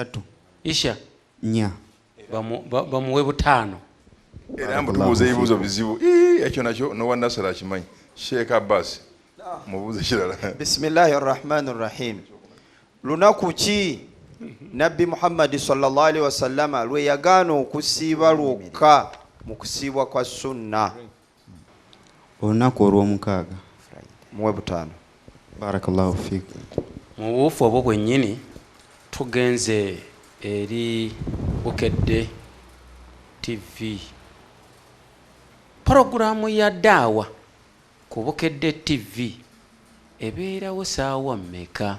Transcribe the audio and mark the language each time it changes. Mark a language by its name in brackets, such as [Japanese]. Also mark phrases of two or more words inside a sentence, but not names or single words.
[Ganda] isha 4 bamuwe 5. Era mbutubuuza ebibuuzo bizibu ekyo nakyo nowanasala akimanyi. Sheikh Abbas mubuuze kirala. [Arabic] بسم الله الرحمن الرحيم. [Ganda] lunaku ki nabbi muhammadi [Arabic] صلى الله عليه وسلم [Ganda] lwe yagaana okusiiba lwokka mu kusiibwa kwa sunna? olunaku olw'omukaaga. muwe 5. [Arabic] بارك الله فيكم. [Ganda] Mu buufu obwo bwennyini tugenze eri Bukedde TV, porogulaamu ya daawa ku Bukedde TV ebeerawo saawa mmeka?